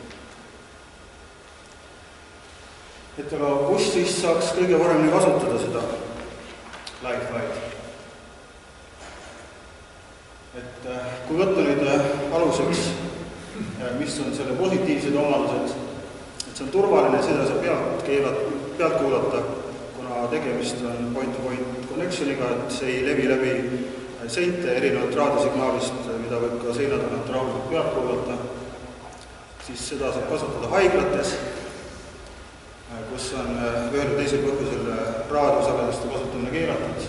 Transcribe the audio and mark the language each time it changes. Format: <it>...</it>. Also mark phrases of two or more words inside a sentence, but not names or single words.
<et>Et aga kus siis saaks kõige paremini kasutada seda Li-Fi'd? Et kui võtta nüüd aluseks, mis on selle positiivsed omadused, et see on turvaline, seda saab pealt kuulata, kuna tegemist on</et> <en>point-to-point connectioniga,</en> <et>et see ei levi läbi seinte erinevalt raadiosignaalist, mida võib ka seina tagant rahulikult pealt kuulata, siis seda saab kasutada haiglates, kus on ühel või teisel põhjusel raadiosageduste kasutamine keelatud.</et>